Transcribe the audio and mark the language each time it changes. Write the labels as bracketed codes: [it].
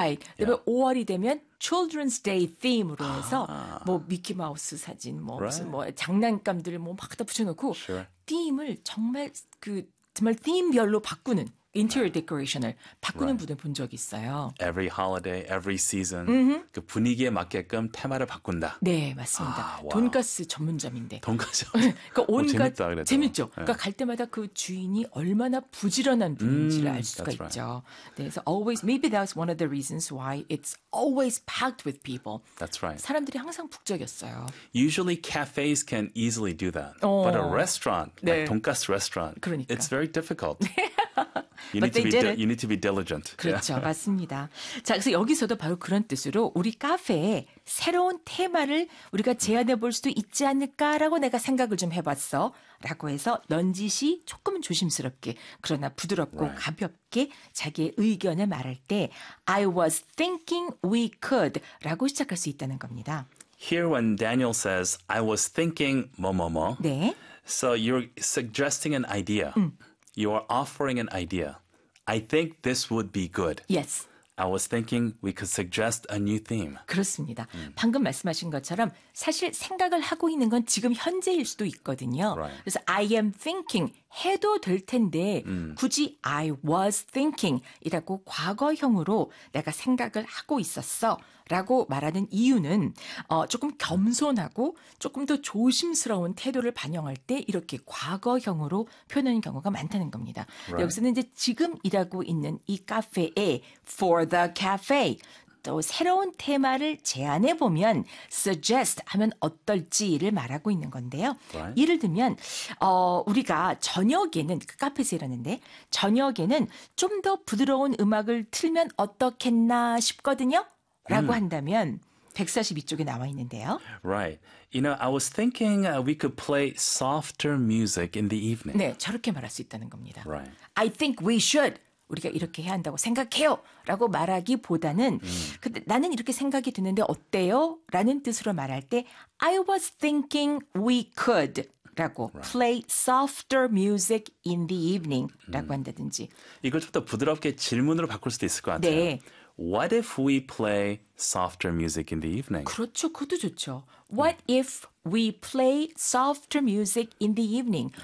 [ko] Right. 그다음에 5월이 되면 Children's Day theme으로 해서 뭐 미키 마우스 사진 뭐 무슨 뭐 장난감들 뭐막다 붙여놓고 theme을 정말 그 정말 theme별로 바꾸는 interior decoration을 바꾸는 분을 본 적이 있어요. [en] Every holiday, every season, [ko] 그 분위기에 맞게끔 테마를 바꾼다. 네, 맞습니다. 돈가스 전문점인데. 돈가스. 그 온갖 재밌다, 그래도. 재밌죠. 그러니까 갈 때마다 그 주인이 얼마나 부지런한 분인지를 알 수가 [en] That's right. [ko] 있죠. 네, 그래서 [en] always, maybe that's one of the reasons why it's always packed with people. That's right. [ko] 사람들이 항상 북적였어요. [en] Usually cafes can easily do that. But a restaurant, like 돈가스 restaurant, it's very difficult. You But need to they be did it. diligent. [ko] 그렇죠. 맞습니다. 자, 그래서 여기서도 바로 그런 뜻으로 우리 카페에 새로운 테마를 우리가 제안해 볼 수도 있지 않을까라고 내가 생각을 좀 해봤어. 라고 해서 넌지시 조금은 조심스럽게, 그러나 부드럽고 가볍게 자기의 의견을 말할 때, [en] I was thinking we could [ko] 라고 시작할 수 있다는 겁니다. [en] Here when Daniel says, I was thinking 뭐뭐뭐. [ko] 네. [en] So you're suggesting an idea. You are offering an idea. I think this would be good. Yes. I was thinking we could suggest a new theme. [ko] 그렇습니다. 방금 말씀하신 것처럼 사실 생각을 하고 있는 건 지금 현재일 수도 있거든요. 그래서 [en] I am thinking [ko] 해도 될 텐데 굳이 [en] I was thinking [ko] 이라고 과거형으로 내가 생각을 하고 있었어라고 말하는 이유는 조금 겸손하고 조금 더 조심스러운 태도를 반영할 때 이렇게 과거형으로 표현하는 경우가 많다는 겁니다. 여기서는 이제 지금 일하고 있는 이 카페에 for the cafe 또 새로운 테마를 제안해 보면 suggest 하면 어떨지를 말하고 있는 건데요. 예를 들면 우리가 저녁에는 그 카페에서 일하는데 저녁에는 좀더 부드러운 음악을 틀면 어떻겠나 싶거든요. 라고 한다면 142쪽에 나와 있는데요. [en] You know, I was thinking we could play softer music in the evening. [ko] 네, 저렇게 말할 수 있다는 겁니다. [en] I think we should. [ko] 우리가 이렇게 해야 한다고 생각해요! 라고 말하기보다는, 근데 나는 이렇게 생각이 드는데 어때요? 라는 뜻으로 말할 때, [en] I was thinking we could [ko] 라고, [en] play softer music in the evening [ko] 라고 한다든지. 이걸 좀더 부드럽게 질문으로 바꿀 수도 있을 것 같아요. 네. [en] What if we play softer music in the evening? [ko] 그렇죠. 그것도 좋죠. [en] What if we play softer music in the evening?